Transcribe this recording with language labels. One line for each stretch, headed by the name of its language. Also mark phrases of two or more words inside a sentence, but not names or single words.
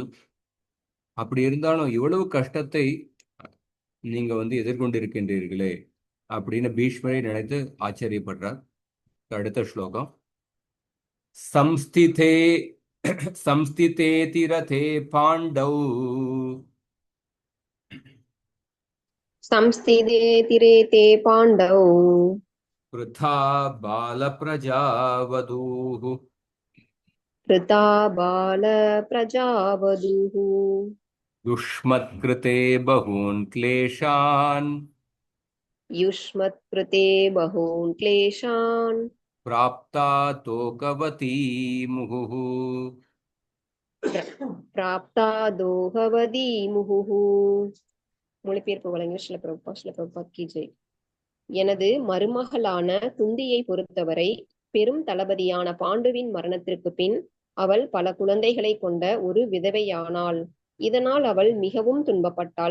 Tamil: அப்படி இருந்தாலும் இவ்வளவு கஷ்டத்தை நீங்க எதிர்கொண்டிருக்கின்றீர்களே அப்படின்னு பீஷ்மரை நினைத்து ஆச்சரியப்படுறார். அடுத்த ஸ்லோகம்.
Sanskrit: संस्थिते संस्थितेति रते पाण्डौ संस्थिते तीरे ते पाण्डौ वृथा बालप्रजावधूः कृता बालप्रजावधूः युष्मत्कृते बहून् क्लेशान् युष्मत्कृते बहून् क्लेशान् प्राप्ता तोकवती मुहुः. प्राप्ता दोहवती मुहुः.
Tamil: மொழிபெயர்ப்பு வழங்கிய ஸ்ரீல பிரபுபாத்
Hindi: की जय.
Tamil: எனது மருமகளான குந்தியை பொறுத்தவரை பெரும் தளபதியான பாண்டுவின் மரணத்திற்கு பின் அவள் பல குழந்தைகளை கொண்ட ஒரு விதவையானாள். இதனால் அவள் மிகவும் துன்பப்பட்டாள்.